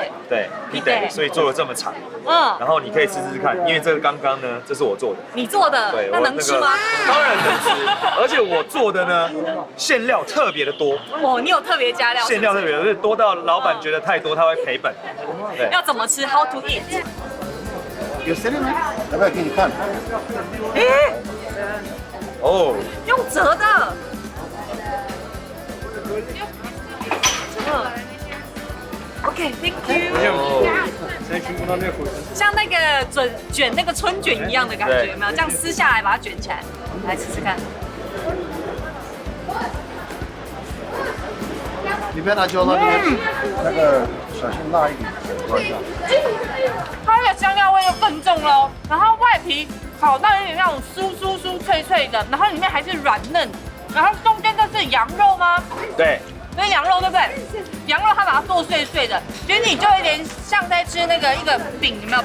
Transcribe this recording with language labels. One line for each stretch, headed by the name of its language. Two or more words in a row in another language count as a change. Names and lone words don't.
Chinese: 对 pide，所以做的这么长。然后你可以试试看，因为这个刚刚呢，这是我做的。你做的？对，那能吃吗？当然能吃，而且我做的呢，馅料特别的多。哦，你有特别加料？馅料特别的多到老板觉得太多，他会赔本。对。要怎么吃 ？
English: How to eat？
Turkish: göstereyim mi?
Chinese: 要不要给你看？哦，用折的。
English: OK，Thank you。
Chinese: 像那个卷那个春卷一样的感觉，有没有？这样撕下来把它卷起来，来试试看。
Turkish: biber acı olabilir.
Chinese: 那个小心辣一点，闻一下。它的香料味又更重了，然后外皮烤到有点那种酥脆脆的，然后里面还是软嫩，然后中间这是羊肉吗？对。这是羊肉对不对？羊肉它把它剁碎碎的，其实你就有点像在吃那个一个饼，有没有？